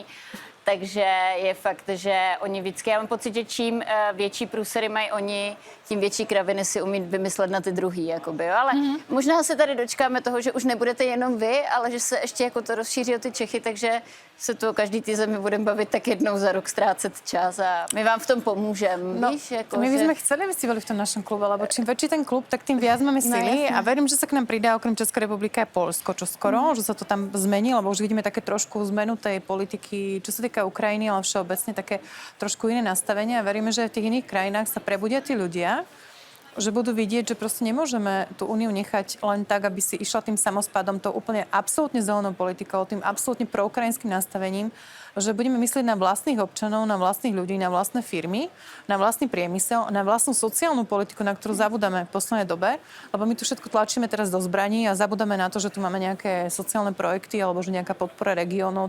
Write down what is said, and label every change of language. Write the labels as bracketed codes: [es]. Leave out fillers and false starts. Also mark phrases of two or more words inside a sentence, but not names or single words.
[cs] Takže je fakt, že oni vždycky, já mám pocit, že čím větší průsery mají oni, tím větší kraviny si umí vymyslet na ty druhý, jakoby, jo. Ale možná se tady dočkáme toho, že už nebudete jenom vy, ale že se ještě jako to rozšíří o ty Čechy, takže se to každý té zemi budeme bavit tak jednou za rok ztrácet čas a my vám v tom pomůžeme. No, víš, jako, [sk] my by sme chceli, aby ste boli v tom našom klube, lebo čím väčší ten klub, tak tým viac máme sily a verím, že sa k nám pridá okrem Českej republiky aj Poľsko, čo skoro, že sa to tam zmení, lebo už vidíme také trošku zmenu tej politiky, čo sa týka Ukrajiny, ale všeobecne také trošku iné nastavenie a veríme, že v tých iných krajinách sa prebudia tí ľudia, že budú vidieť, že proste nemôžeme tú úniu nechať len tak, aby si išla tým samospadom, to úplne absolútne zelenou politikou, tým absolútne proukrajinským nastavením, že budeme myslieť na vlastných občanov, na vlastných ľudí, na vlastné firmy, na vlastný priemysel, na vlastnú sociálnu politiku, na ktorú zabudáme v poslednej dobe, lebo my tu všetko tlačíme teraz do zbraní a zabudáme na to, že tu máme nejaké sociálne projekty alebo že nejaká podpora regiónov.